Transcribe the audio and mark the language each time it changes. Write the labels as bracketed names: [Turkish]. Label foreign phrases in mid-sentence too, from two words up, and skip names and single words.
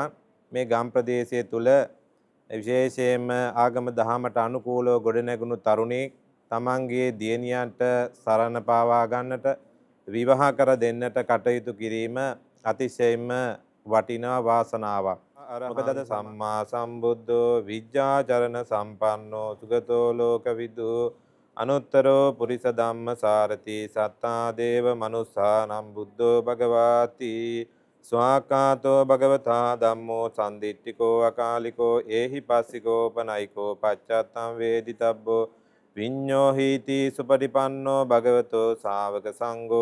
[Sinhala] මේ ගම් ප්‍රදේශය තුල විශේෂයෙන්ම ආගම දහමට අනුකූලව ගොඩනැගුණු තරුණෙක් තමන්ගේ දියණියන්ට සරණ පාවා ගන්නට විවාහ කර දෙන්නට කටයුතු කිරීම අතිශයින්ම වටිනා වාසනාවක්. [Pali] මොකද සම්මා සම්බුද්ධෝ විජ්ජාචරණ සම්පන්නෝ සුගතෝ ලෝකවිදු අනුත්තරෝ පුරිස ධම්ම සාරති සත්තා දේව මනුස්සානම් බුද්ධෝ භගවාති ස්වාකාතෝ භගවතා ධම්මෝ සම්දිට්ඨිකෝ අකාලිකෝ ඒහි පස්සිකෝ පනයිකෝ පච්චත්තං වේදිතබ්බෝ විඤ්ඤෝ හීති සුපටිපන්නෝ භගවතෝ ශාවක සංඝෝ